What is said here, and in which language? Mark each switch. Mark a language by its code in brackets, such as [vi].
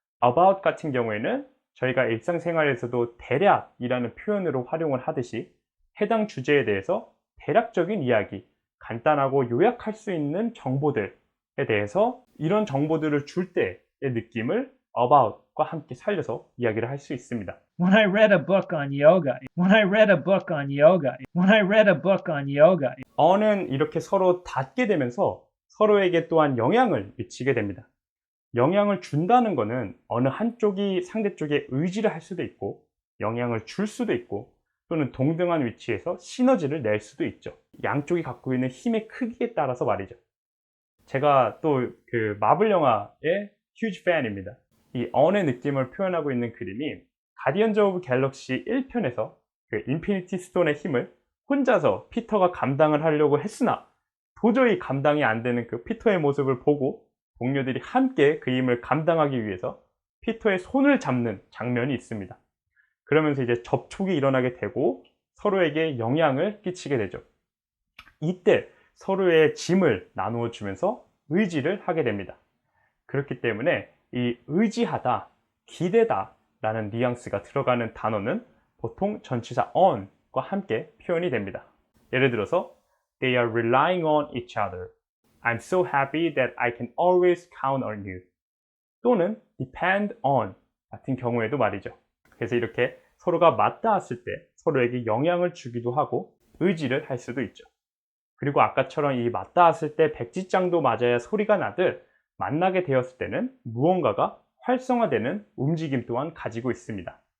[ko] about 같은 경우에는 저희가 일상생활에서도 대략이라는 표현으로 활용을 하듯이 해당 주제에 대해서 대략적인 이야기, 간단하고 요약할 수 있는 정보들에 대해서 이런 정보들을 줄 때의 느낌을 about과 함께 살려서 이야기를 할 수 있습니다. [en] When I read a book on yoga. When I read a book on yoga. When I read a book on yoga. [ko] on은 이렇게 서로 닿게 되면서 서로에게 또한 영향을 미치게 됩니다. 영향을 준다는 것은 어느 한쪽이 상대쪽에 의지를 할 수도 있고 영향을 줄 수도 있고 또는 동등한 위치에서 시너지를 낼 수도 있죠. 양쪽이 갖고 있는 힘의 크기에 따라서 말이죠. 제가 또 그 마블 영화의 휴지 팬입니다. 이 on의 느낌을 표현하고 있는 그림이 가디언즈 오브 갤럭시 1편에서 그 인피니티 스톤의 힘을 혼자서 피터가 감당을 하려고 했으나 도저히 감당이 안 되는 그 피터의 모습을 보고 동료들이 함께 그 힘을 감당하기 위해서 피터의 손을 잡는 장면이 있습니다. 그러면서 이제 접촉이 일어나게 되고 서로에게 영향을 끼치게 되죠. 이때 서로의 짐을 나누어 주면서 의지를 하게 됩니다. 그렇기 때문에 이 의지하다, 기대다 라는 뉘앙스가 들어가는 단어는 보통 전치사 on과 함께 표현이 됩니다. 예를 들어서 [en] They are relying on each other. I'm so happy that I can always count on you. [ko] 또는 depend on 같은 경우에도 말이죠. 그래서 이렇게 서로가 맞닿았을 때 서로에게 영향을 주기도 하고 의지를 할 수도 있죠. 그리고 아까처럼 이 맞닿았을 때 백지장도 맞아야 소리가 나듯 만나게 되었을 때는 무언가가 활성화되는 움직임 또한 가지고 있습니다.